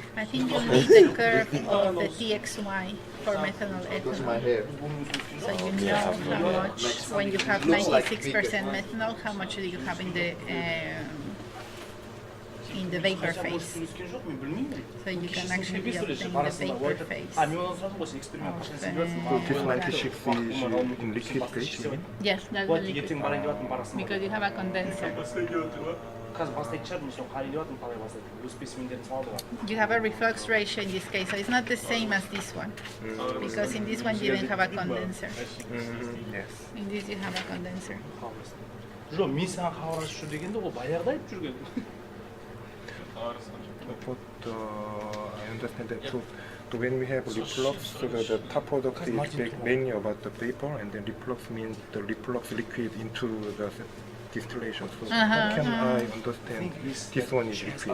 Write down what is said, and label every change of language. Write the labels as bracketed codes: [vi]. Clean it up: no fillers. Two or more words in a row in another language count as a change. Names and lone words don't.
[en] I think you need the curve of the TXY for methanol ethanol. hair. So you know how much, when you have 96% methanol, how much do you have in the vapor phase. So you can actually obtain the vapor phase. [ru] А, мен сразу после эксперимента [en] This 96 is in liquid phase, you mean? Yes, that's the Вот liquid. [kk] ертең барайын деватырмын, барасың. [en] Because you have a condenser. [kk] Қазір бастайтын шығармын, соны қарай деватырмын, қалай бастайды. Өз спесимендерін салды ғой. [en] You have a reflux ratio in this case, so it's not the same as this one. Because in this one you didn't have a condenser. Yes. In this you have a condenser. [kk] Жоқ, мен саған хабарласып жүр дегенде ол баяғыда айтып жүрген. [en] But I understand that too. So when we have reflux, so the top product is mainly about the vapor, and then reflux means the reflux liquid into the distillation. So how can I understand this one is liquid?